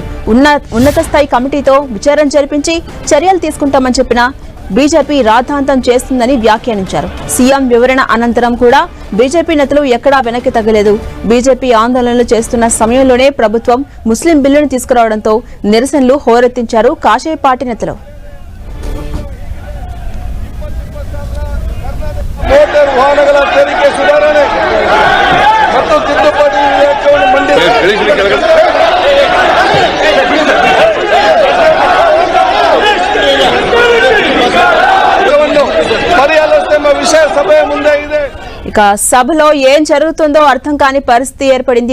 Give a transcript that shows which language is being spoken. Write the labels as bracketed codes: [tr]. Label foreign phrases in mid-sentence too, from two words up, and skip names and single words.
[te] ఉన్నత స్థాయి కమిటీతో విచారణ జరిపించి చర్యలు తీసుకుంటామని చెప్పిన బీజేపీ రాద్ధాంతం చేస్తుందని వ్యాఖ్యానించారు. సీఎం వివరణ అనంతరం కూడా బీజేపీ నేతలు ఎక్కడా వెనక్కి తగ్గలేదు. బీజేపీ ఆందోళనలు చేస్తున్న సమయంలోనే ప్రభుత్వం ముస్లిం బిల్లును తీసుకురావడంతో నిరసనలు హోరెత్తించారు కాషాయ పార్టీ నేతలు. [kn] ಮೋಟಾರ್ ವಾಹನಗಳ ತೆರಿಗೆ ಸುಧಾರಣೆ ಮತ್ತು ತಿದ್ದುಪಡಿ ವಿಧೇಯಕವನ್ನು ಪರ್ಯಾಲೋಚನೆ ವಿಷಯ ಸಭೆಯ ಮುಂದೆ ಇದೆ. [te] ఇక సభలో ఏం జరుగుతుందో అర్థం కాని పరిస్థితి ఏర్పడింది.